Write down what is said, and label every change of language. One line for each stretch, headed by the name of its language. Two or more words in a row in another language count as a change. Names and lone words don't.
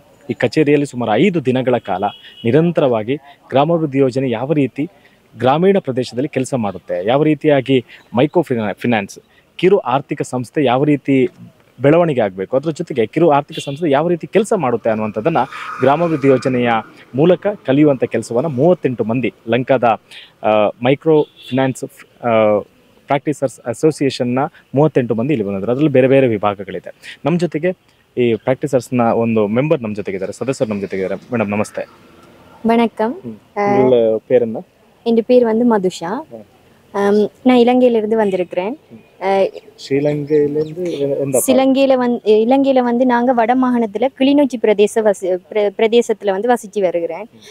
Kannada: ಈ ಕಚೇರಿಯಲ್ಲಿ ಸುಮಾರು 5 ದಿನಗಳ ಕಾಲ ನಿರಂತರವಾಗಿ ಗ್ರಾಮಾಭಿವೃದ್ಧಿ ಯೋಜನೆ ಯಾವ ರೀತಿ ಗ್ರಾಮೀಣ ಪ್ರದೇಶದಲ್ಲಿ ಕೆಲಸ ಮಾಡುತ್ತೆ, ಯಾವ ರೀತಿಯಾಗಿ
English: micro finance
Kannada: ಕಿರು ಆರ್ಥಿಕ ಸಂಸ್ಥೆ ಯಾವ ರೀತಿ ಬೆಳವಣಿಗೆ ಆಗಬೇಕು, ಅದರ ಜೊತೆಗೆ ಕಿರು ಆರ್ಥಿಕ ಸಂಸ್ಥೆ ಯಾವ ರೀತಿ ಕೆಲಸ ಮಾಡುತ್ತೆ ಅನ್ನುವಂಥದ್ದನ್ನು ಗ್ರಾಮಾಭಿವೃದ್ಧಿ ಯೋಜನೆಯ ಮೂಲಕ ಕಲಿಯುವಂಥ ಕೆಲಸವನ್ನು 38 ಮಂದಿ ಲಂಕಾದ ಮೈಕ್ರೋ ಫಿನಾನ್ಸ್ ಪ್ರಾಕ್ಟೀಸರ್ಸ್ ಅಸೋಸಿಯೇಷನ್ನ 38 ಮಂದಿ ಇಲ್ಲಿ ಬಂದಿದ್ದಾರೆ. ಅದರಲ್ಲಿ ಬೇರೆ ಬೇರೆ ವಿಭಾಗಗಳಿದೆ. ನಮ್ಮ ಜೊತೆಗೆ ಈ ಪ್ರಾಕ್ಟೀಸರ್ಸ್ನ ಒಂದು ಮೆಂಬರ್ ನಮ್ಮ ಜೊತೆಗಿದ್ದಾರೆ, ಸದಸ್ಯರು ನಮ್ಮ ಜೊತೆಗಿದ್ದಾರೆ. ಮೇಡಮ್ ನಮಸ್ತೆ.
Tamil: வணக்கம். பேர் என்ன? என் பேர் வந்து மதுஷா. நான் இலங்கையிலிருந்து வந்திருக்கிறேன். இலங்கையில வந்து நாங்க வடமாகாணத்துல கிளிநொச்சி பிரதேசத்துல வந்து வசிச்சு வருகிறேன்.